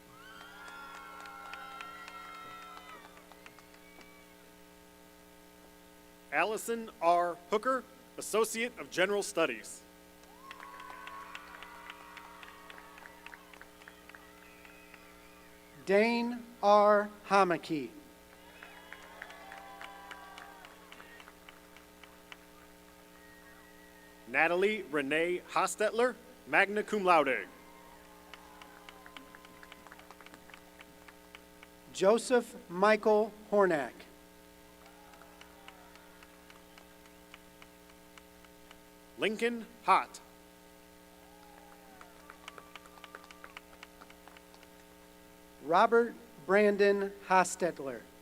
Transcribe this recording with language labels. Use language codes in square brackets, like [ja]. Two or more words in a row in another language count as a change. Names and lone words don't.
[en] Allison R. Hooker, Associate of General Studies. Dane R. Hamaki. Natalie Renee Hostetler, [la] magna cum laude. [en] Joseph Michael Hornack. Lincoln Hott. Robert Brandon Hostetler.